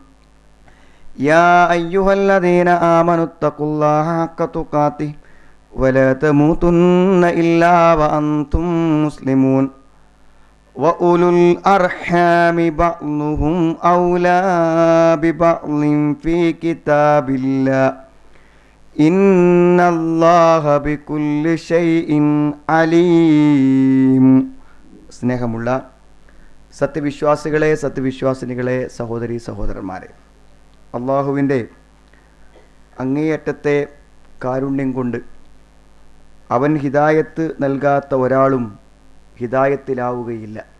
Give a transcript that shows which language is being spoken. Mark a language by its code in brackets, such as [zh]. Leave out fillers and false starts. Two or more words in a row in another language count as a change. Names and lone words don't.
[ar] يا أيها الذين آمنوا اتقوا الله حق تقاته ولا تموتن إلا وأنتم مسلمون. وأولو الأرحام بعضهم أولى ببعض في كتاب الله إن الله بكل شيء عليم. [ml] സ്നേഹമുള്ള സത്യവിശ്വാസികളെ, സത്യവിശ്വാസിനികളെ, സഹോദരീ സഹോദരന്മാരെ, അള്ളാഹുവിൻ്റെ അങ്ങേയറ്റത്തെ കാരുണ്യം കൊണ്ട് അവൻ ഹിദായത്ത് നൽകാത്ത ഒരാളും ഹിദായത്തിലാവുകയില്ല.